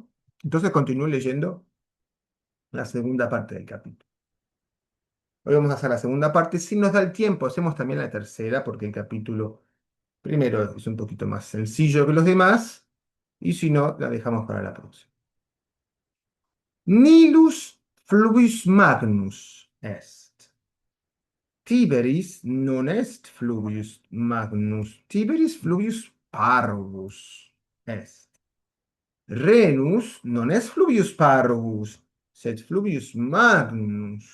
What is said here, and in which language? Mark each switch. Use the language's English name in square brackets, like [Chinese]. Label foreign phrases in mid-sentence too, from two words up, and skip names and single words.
[Spanish] Entonces continúo leyendo la segunda parte del capítulo. Hoy vamos a hacer la segunda parte. Si nos da el tiempo, hacemos también la tercera, porque el capítulo primero es un poquito más sencillo que los demás, y si no, la dejamos para la próxima. [Latin] Nilus fluvius magnus est. Tiberis non est fluvius magnus, Tiberis fluvius parvus est. Renus non est fluvius parvus, sed fluvius magnus.